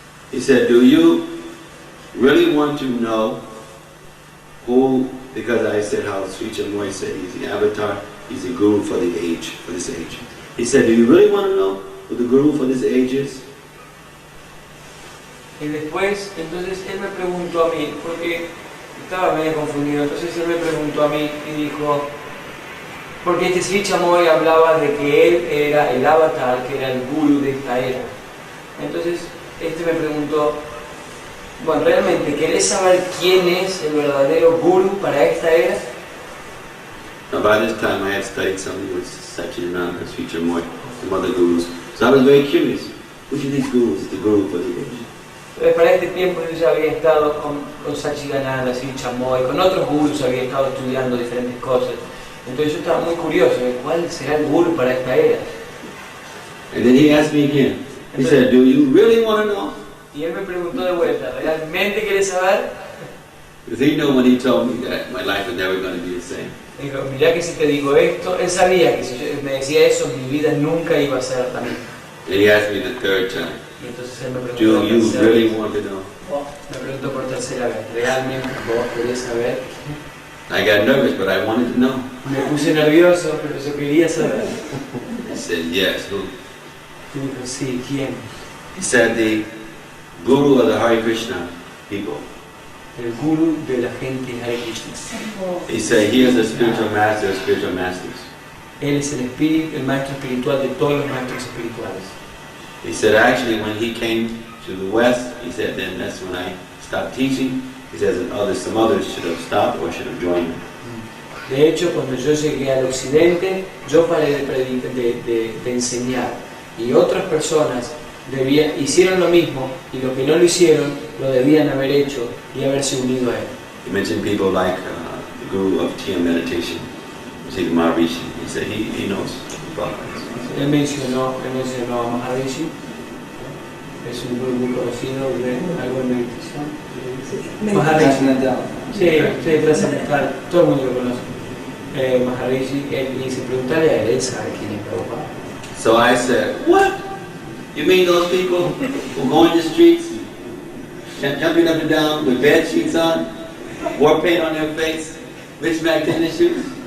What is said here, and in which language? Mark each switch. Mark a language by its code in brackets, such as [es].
[en] He said, do you really want to know who, because I said how Sri Chamoy said he's the avatar, he's the guru for the age, for this age. He said, do you really want to know who the guru for this age is? [es] Y después, entonces él me preguntó a mí, porque estaba medio confundido, entonces él me preguntó a mí y dijo, porque este Sri Chamoy hablaba de que él era el avatar, que era el guru de esta era. Entonces este me preguntó, bueno, ¿realmente querés saber quién es el verdadero guru para esta era? [en] Now by this time I had studied something with Satchidananda, Sri Chamoy, some other gurus. So I was very curious, which of these gurus is the guru for the age? [es] Entonces para este tiempo yo ya había estado con Satchidananda, Sri Chamoy, con otros gurus había estado estudiando diferentes cosas. Entonces yo estaba muy curioso de cuál será el guru para esta era. [en] And then he asked me again. He said, do you really want to know? [es] Y él me preguntó de vuelta, ¿realmente querés saber? [en] Because he knew when he told me that my life was never going to be the same. [es] Dijo, mirá que si te digo esto, él sabía que si yo me decía eso, mi vida nunca iba a ser la misma. [en] And he asked me the third time, [es] Y entonces él me preguntó [en] do [es] por [en] you [es] tercera [en] really [es] vez. [en] want to know? [es] Me preguntó por tercera vez, ¿realmente vos querés saber? [en] I got nervous, but I wanted to know. [es] Me puse nervioso, pero yo quería saber. [en] He said, yes, who? [es] Y dijo, sí, ¿quién? [en] He said, the guru of the Hare Krishna people. [es] El guru de la gente Hare Krishna. [en] He said, he is the spiritual master of spiritual masters. [es] Él es el maestro espiritual de todos los maestros espirituales. [en] He said, actually, when he came to the West, he said, then that's when I stopped teaching. He says, and some others should have stopped or should have joined me. [es] De hecho, cuando yo llegué al occidente, yo paré de enseñar y otras personas hicieron lo mismo y lo que no lo hicieron lo debían haber hecho y haberse unido a él. [en] He mentioned people like the guru of TM meditation, Maharishi. He said he knows about this. [es] Él mencionó a Maharishi, es un guru muy conocido de algo de meditación. Maharishi. Sí, trascendental, todo el mundo lo conoce. Maharishi, él dice, preguntarle a él, sabe quién es Prabhupada. [en] So I said, what? You mean those people who go in the streets, jumping up and down with bed sheets on, war paint on their face, mismatched tennis shoes?